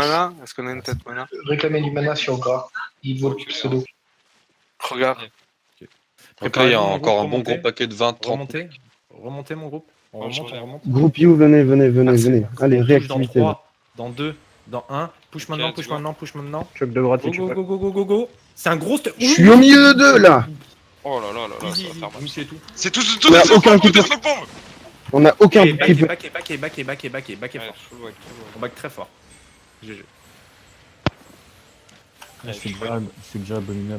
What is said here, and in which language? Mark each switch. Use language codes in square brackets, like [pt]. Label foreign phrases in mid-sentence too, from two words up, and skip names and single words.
[fr] mana Réclamer du mana sur Gras. Il vaut le pseudo. Regarde. Ok, il y Préparez-vous, a mon encore groupe, un bon remontez. gros paquet de 20-30. Remontez mon groupe. On Oh, je remonte. reviens. Groupe You, venez. Merci. Allez, Push dans réactivité. 3, dans 2, dans 1. Push Ok, maintenant, [en] let's push go. [fr] maintenant. Choc de droite si [en] Go, [fr] tu [en] go, [fr] peux. [en] go, go, go, go, go. [fr] C'est un gros stun. Je suis au milieu d'eux, là. Oh là là, ça [en] Easy, [fr] va faire mal. [en] easy, tout. [fr] C'est tout On a aucun qui peut- le pompe. On a aucun Et qui peut... back Ouais, fort. [en] full whack. [fr] On back très fort. GG. C'est déjà abominable.